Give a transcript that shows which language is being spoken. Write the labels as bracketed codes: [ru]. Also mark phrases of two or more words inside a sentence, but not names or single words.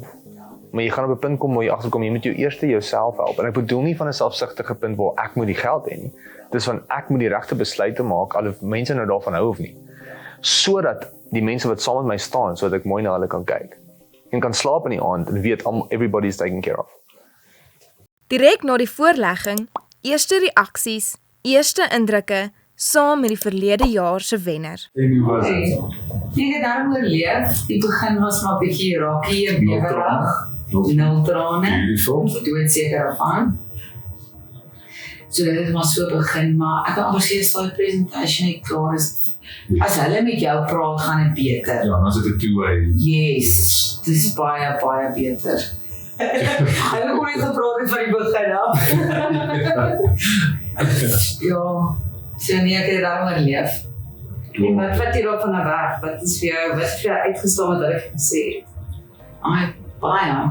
[af] Maar jy gaan op 'n punt kom waar jy agterkom jy moet jouself help. En ek bedoel nie van 'n selfsugtige punt waar ek moet die geld hê nie. Dis van ek moet die regte besluite maak al of mense nou daarvan hou of nie. Sodat die mense wat saam met my staan, sodat ek mooi na hulle kan kyk en kan slaap in die aand en weet [en] everybody is taken care of. [af] Direk na die voorlegging, eerste reaksies, eerste indrukke saam met die verlede jaar se wenner. En hoe was dit? Ek het daarom oorleef. Die begin was maar 'n bietjie raakie en bewerig. 0 trane. Doodseker daarvan. So dit het maar so begin, maar ek kan amper sê as daai presentation net klaar is, as hulle met jou praat, gaan dit beter. Ja, dan is dit 'n two-way. Yes, dit is baie beter. Hulle kon net gepraat het van die begin af. Ja, so nee, ek het daarom oorleef. En wat jy daar van na weg, wat is vir jou uitgestaan wat hulle gesê het? Baie.